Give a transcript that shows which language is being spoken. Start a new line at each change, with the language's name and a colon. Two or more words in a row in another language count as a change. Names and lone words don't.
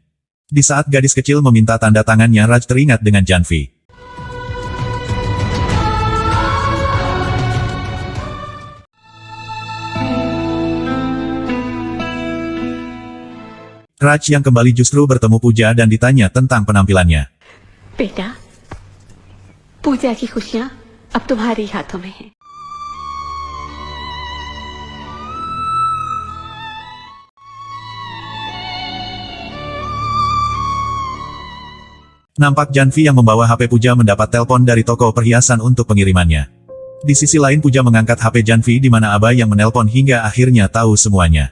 Indonesian: Di saat gadis kecil meminta tanda tangannya Raj teringat dengan Janvi. Raj yang kembali justru bertemu Pooja dan ditanya tentang penampilannya.
Hindi: बेटा, पूजा की खुशियां अब तुम्हारे हाथों में हैं।
Indonesian: Nampak Janvi yang membawa HP Pooja mendapat telepon dari toko perhiasan untuk pengirimannya. Di sisi lain Pooja mengangkat HP Janvi di mana Abah yang menelpon hingga akhirnya tahu semuanya.